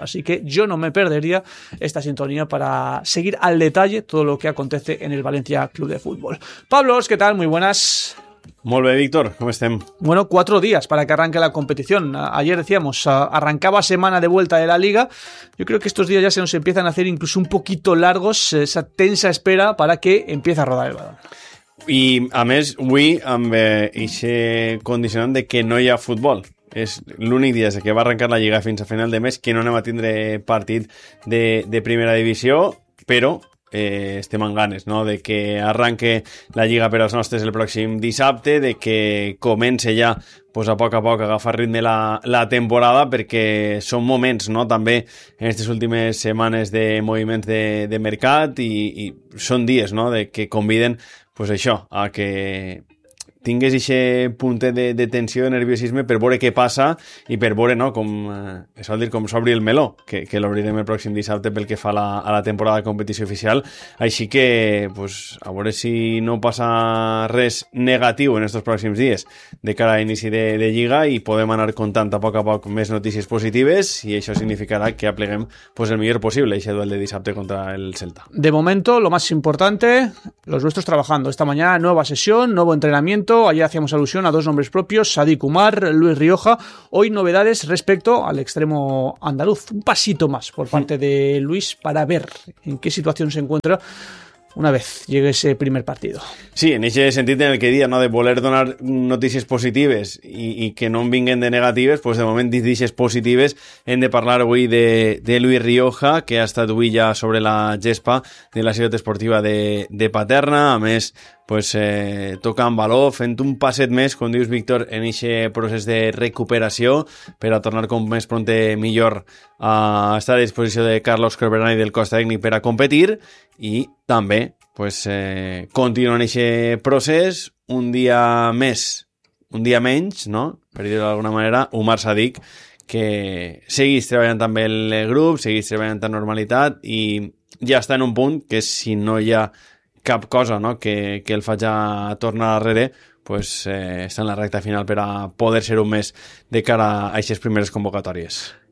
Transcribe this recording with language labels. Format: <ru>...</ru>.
<es>Así que yo no me perdería esta sintonía para seguir al detalle todo lo que acontece en el Valencia Club de Fútbol. Pablo, ¿qué tal? Muy buenas. Muy bien, Víctor, ¿cómo estén? Bueno, 4 días para que arranque la competición. Ayer decíamos, arrancaba semana de vuelta de la Liga. Yo creo que estos días ya se nos empiezan a hacer incluso un poquito largos, esa tensa espera para que empiece a rodar el balón.</es> <ca>Y a més, avui amb ese condicionant de que no hi ha futbol. És l'únic dia que va arrencar la Lliga fins a final de mes que no anem a tindre partit de primera divisió, però estem amb ganes, no?, de que arranque la Lliga per als nostres el pròxim dissabte, de que comence ja pues, a poc a agafar ritme la temporada, perquè són moments, no?, també en aquestes últimes setmanes de moviments de mercat, i són dies, no?, de que conviden pues, això, a que tingués ixe puntet de tensió, de nerviosisme, per veure què passa i per veure, no?, com, es vol dir, com s'obri el meló, que l'obrirem el pròxim dissabte pel que fa a la temporada de competició oficial. Així que, pues, a veure si no passa res negatiu en estos pròxims dies de cara a inici de Lliga, i podem anar contant a poc més notícies positives, i això significarà que apleguem pues, el millor possible ixe duel de dissabte contra el Celta.</ca> <es>De momento, lo más importante, los nuestros trabajando. Esta mañana, nueva sesión, nuevo entrenamiento. Ayer hacíamos alusión a 2 nombres propios, Sadiq Umar, Luis Rioja. Hoy novedades respecto al extremo andaluz. Un pasito más por parte de Luis para ver en qué situación se encuentra una vez llegue ese primer partido. Sí, en ese sentido en el que día, ¿no?,</es> <ca>de voler donar</ca> <es>noticias positivas y</es> <ca>que no vinguen</ca> <es>de negativas, pues de momento noticias positivas en de hablar hoy de Luis Rioja, que ha estado hoy ya sobre la gespa de la ciudad esportiva de Paterna.</es> <ca>A més, pues toca en valor, fent un passet més, com dius, Víctor, en ese procés de recuperació per a tornar com més pronte millor a estar a disposició de Carlos Corberani del cos tècnic per a competir i també pues, continua en ese procés un dia més, un dia menys, no?, per dir-ho d'alguna manera, Omar Sadik, que seguís treballant també el grup, seguís treballant en normalitat i ja està en un punt que si no hi ha cap cosa, no?, que el faci tornar darrere, pues està en la recta final per a poder ser un mes de cara a aquestes primeres convocatòries.</ca>